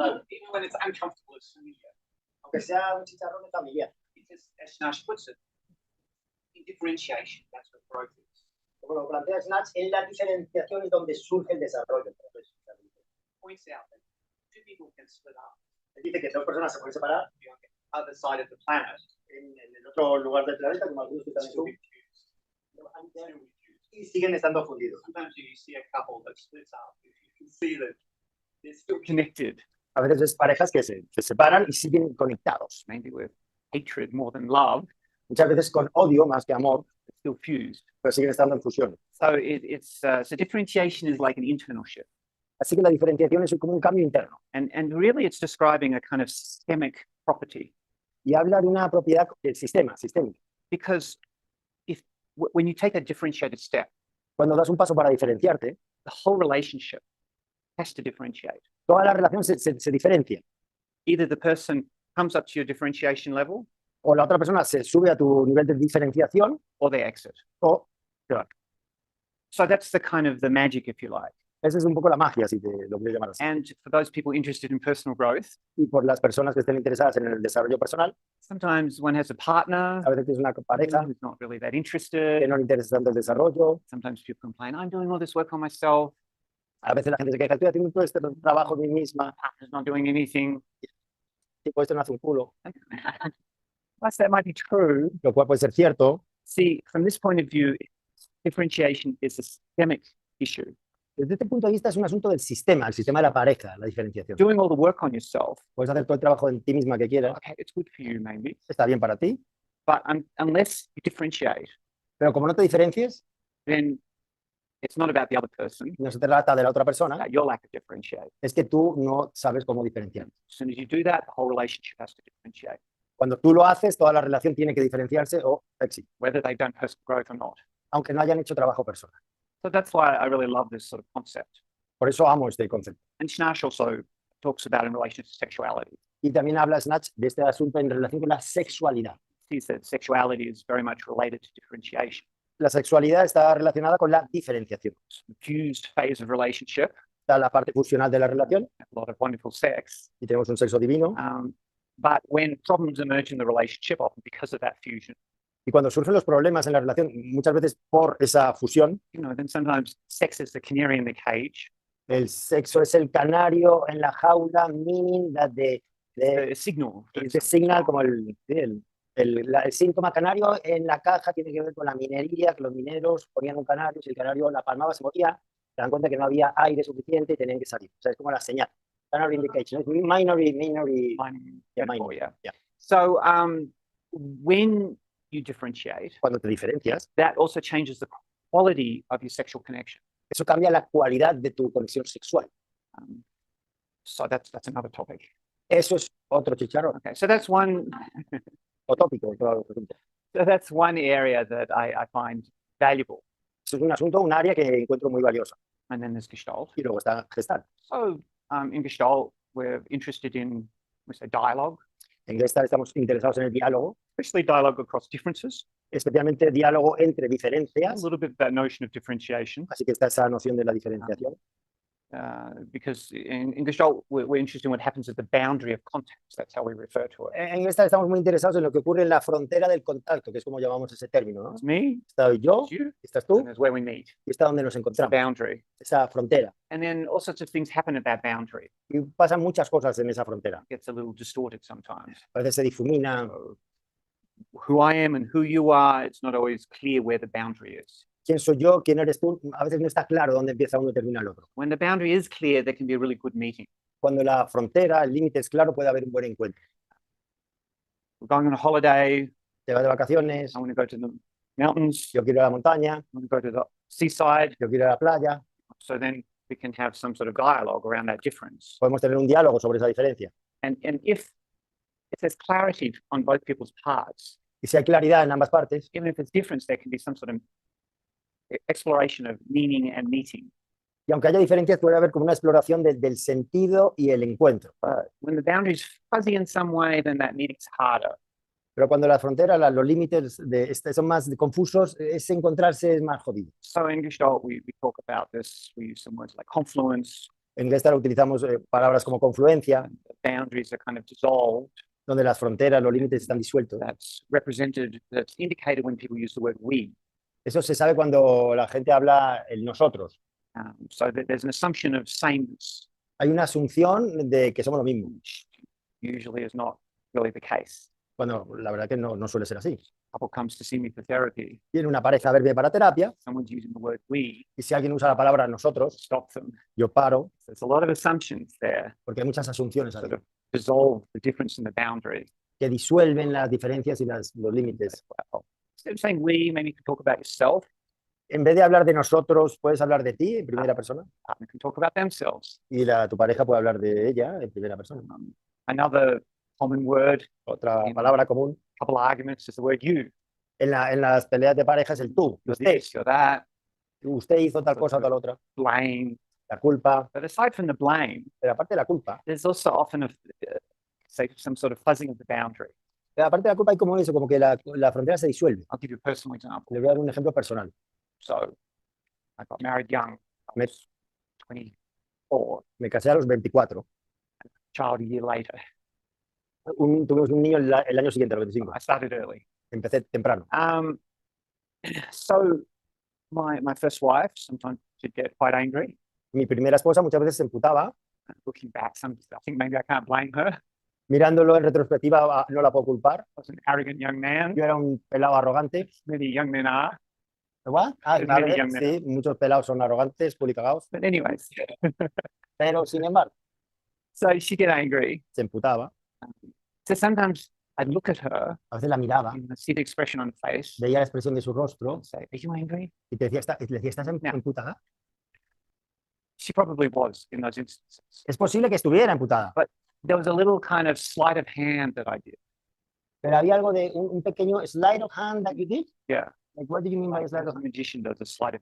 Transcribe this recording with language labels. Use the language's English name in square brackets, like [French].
[English] even when it's uncomfortable, it's familiar. [Spanish] Aunque sea un chicharrón familiar. [English] Because as Snarch puts it, in differentiation, that's what growth is. [Spanish] Como lo plantea Snatch, en la diferenciación es donde surge el desarrollo. [English] Points out that two people can split up [Spanish] Dice que dos personas se pueden separar [English] on the other side of the planet. [Spanish] en el otro lugar del planeta, como algunos que también [English] Still be fused. [Spanish] y siguen estando fundidos. [English] Sometimes you see a couple that splits up. You can see that they're still connected, [Spanish] A veces es parejas que se separan y siguen conectados. [English] maybe with hatred more than love, [Spanish] Muchas veces con odio más que amor, [English] but still fused. [Spanish] pero siguen estando en fusión. [English] So so differentiation is like an internal shift, [Spanish] Así que la diferenciación es como un cambio interno. [English] and really it's describing a kind of systemic property, [Spanish] Y habla de una propiedad del sistema, sistémica. [English] because when you take a differentiated step, [Spanish] Cuando das un paso para diferenciarte, [English] the whole relationship has to differentiate. [Spanish] toda la relación se diferencia. [English] Either the person comes up to your differentiation level, [Spanish] O la otra persona se sube a tu nivel de diferenciación, [English] or they exit. [Spanish] o [English] So that's the kind of the magic, if you like. [Spanish] esa es un poco la magia, si te lo quieres llamar así. [English] And for those people interested in personal growth, [Spanish] Y por las personas que estén interesadas en el desarrollo personal, [English] sometimes one has a partner [Spanish] a veces tienes una pareja [English] who's not really that [Spanish] que [English] interested. [Spanish] no le interesa tanto el desarrollo. [English] Sometimes people complain, I'm doing all this work on myself, [Spanish] A veces la gente se queja, estoy haciendo todo este trabajo de mí misma, [English] partner's not doing anything. [Spanish] tipo, esto no hace un culo. [English] Whilst that might be true, [Spanish] Lo cual puede ser cierto. [English] see, from this point of view, differentiation is a systemic issue. [Spanish] Desde este punto de vista es un asunto del sistema, el sistema de la pareja, la diferenciación. [English] Doing all the work on yourself, [Spanish] Puedes hacer todo el trabajo en ti misma que quieras, [English] okay, it's good for you maybe, [Spanish] está bien para ti, [English] but unless you differentiate, [Spanish] pero como no te diferencies, [English] then it's not about the other person, [Spanish] no se trata de la otra persona, [English] about your lack of differentiate. [Spanish] es que tú no sabes cómo diferenciar. [English] As soon as you do that, the whole relationship has to differentiate, [Spanish] Cuando tú lo haces, toda la relación tiene que diferenciarse o éxito, [English] whether they've done personal growth or not. [Spanish] aunque no hayan hecho trabajo personal. [English] So that's why I really love this sort of concept. [Spanish] Por eso amo este concepto. [English] And Schnarch also talks about in relation to sexuality. [Spanish] Y también habla Snatch de este asunto en relación con la sexualidad. [English] He said sexuality is very much related to differentiation. [Spanish] La sexualidad está relacionada con la diferenciación. [English] The fused phase of relationship, [Spanish] Está la parte funcional de la relación [English] a lot of wonderful sex. [Spanish] y tenemos un sexo divino. [English] But when problems emerge in the relationship, often because of that fusion, [Spanish] Y cuando surgen los problemas en la relación, muchas veces por esa fusión, [English] then sometimes sex is the canary in the cage, [Spanish] el sexo es el canario en la jaula, [English] meaning that a signal. the signal, [Spanish] como el síntoma canario en la caja tiene que ver con la minería, que los mineros ponían un canario, si el canario la palmaba se moría, se dan cuenta que no había aire suficiente y tenían que salir. O sea, es como la señal. [English] Canary indication, minor. Yeah. So when you differentiate, [Spanish] Cuando te diferencias, [English] that also changes the quality of your sexual connection. [Spanish] eso cambia la cualidad de tu conexión sexual. [English] So that's another topic. [Spanish] Eso es otro chicharrón, [English] Okay, so that's one. [Spanish] o tópico. Otro asunto. [English] So that's one area that I find valuable. [Spanish] Eso es un asunto, un área que encuentro muy valiosa. [English] And then there's Gestalt. [Spanish] Y luego está Gestalt. [English] So in Gestalt, we're interested in, we say, dialogue, [Spanish] En Gestalt estamos interesados en el diálogo, [English] especially dialogue across differences. [Spanish] especialmente diálogo entre [English] A [Spanish] diferencias. [English] little bit that notion of differentiation, [Spanish] Así que está esa noción de la diferenciación. [English] because in Gestalt, we're interested in what happens at the boundary of context. That's how we refer to it. [Spanish] En Gestalt estamos muy interesados en lo que ocurre en la frontera del contacto, que es como llamamos ese término, ¿no? [English] It's me, [Spanish] Estoy yo, [English] it's you, [Spanish] estás tú, [English] and it's where we meet. [Spanish] y está donde nos [English] It's the [Spanish] encontramos, [English] boundary. [Spanish] esa frontera. [English] And then all sorts of things happen at that boundary. [Spanish] Y pasan muchas cosas en esa frontera. [English] It gets a little distorted sometimes. [Spanish] A veces se difumina [English] So who I am and who you are, it's not always clear where the boundary is. [Spanish] quién soy yo, quién eres tú, a veces no está claro dónde empieza uno y termina el otro. [English] When the boundary is clear, there can be a really good meeting. [Spanish] Cuando la frontera, el límite es claro, puede haber un buen encuentro. [English] We're going on a holiday. [Spanish] Te vas de vacaciones, [English] I want to go to the mountains. [Spanish] yo quiero ir a la montaña, [English] I want to go to the seaside. [Spanish] yo quiero ir a la playa. [English] So then we can have some sort of dialogue around that difference. [Spanish] Podemos tener un diálogo sobre esa diferencia. [English] And if there's clarity on both people's parts, [Spanish] Y si hay claridad en ambas partes, [English] even if there's difference, there can be some sort of exploration of meaning and meeting. [Spanish] y aunque haya diferencias, puede haber como una exploración del sentido y el encuentro. [English] But when the boundary is fuzzy in some way, then that meeting's harder. [Spanish] Pero cuando la frontera, los límites son más confusos, ese encontrarse es más jodido. [English] So in Gestalt, we talk about this. We use some words like confluence. [Spanish] En Gestalt utilizamos palabras como confluencia, [English] And the boundaries are kind of dissolved. [Spanish] donde las fronteras, los límites están disueltos. [English] That's represented, that's indicated when people use the word we. [Spanish] Eso se sabe cuando la gente habla el nosotros. [English] So that there's an assumption of sameness, [Spanish] Hay una asunción de que somos lo mismo. [English] which usually is not really the case. [Spanish] Bueno, la verdad que no suele ser así. [English] Couple comes to see me for therapy. [Spanish] Viene una pareja a verme para terapia [English] Someone's using the word we, [Spanish] y si alguien usa la palabra nosotros, [English] stop them. [Spanish] yo paro, [English] There's a lot of assumptions there [Spanish] porque hay muchas asunciones ahí, [English] that have dissolved the difference in the boundary. [Spanish] que disuelven las diferencias y los límites. [English] Well, instead of saying we, maybe you can talk about yourself. [Spanish] En vez de hablar de nosotros, puedes hablar de ti en primera persona [English] Partner can talk about themselves. [Spanish] y tu pareja puede hablar de ella en primera persona. [English] Another common word, [Spanish] Otra [English] In- [Spanish] palabra común [English] couple arguments, is the word you. [Spanish] en las peleas de pareja es el tú. [English] You're this, you're that, [Spanish] Usted hizo tal cosa o tal otra. [English] blame. [Spanish] La culpa. [English] But aside from the blame, [Spanish] Pero aparte de la culpa, [English] there's also often say some sort of fuzzing of the boundary. [Spanish] aparte de la culpa hay como eso, como que la frontera se disuelve. [English] I'll give you a personal example. [Spanish] Le voy a dar un ejemplo personal. [English] So I got married young. I [Spanish] Me, [English] was 24, [Spanish] me casé a los 24. [English] child a year later. [Spanish] Tuvimos un niño el año siguiente, a los 25. [English] I started early. [Spanish] Empecé temprano. [English] So my first wife sometimes she'd get quite angry. [Spanish] Mi primera esposa muchas veces se emputaba. [English] Looking back, I think maybe I can't blame her. [Spanish] Mirándolo en retrospectiva, no la puedo culpar. [English] I was an arrogant young man. [Spanish] Yo era un pelado arrogante. [English] Many young men are. ¿What? Many [Spanish] Claro, [English] young men. [Spanish] sí, muchos pelados son arrogantes, pulicagados. [English] But anyways, [Spanish] Pero, sin embargo, [English] so she'd get angry. [Spanish] se emputaba. [English] So sometimes I'd look at her [Spanish] A veces la miraba, [English] and I'd see the expression on her face [Spanish] veía la expresión de su rostro [English] and say, "Are you angry?" [Spanish] y le decía, ¿estás emputada? [English] She probably was in those instances. [Spanish] Es posible que estuviera emputada, [English] There was a little kind of sleight of hand that I did. [Spanish] pero había algo de un pequeño [English] slide of hand that you did. Yeah. Like, what do you mean by slide Like of a hand? magician does a sleight of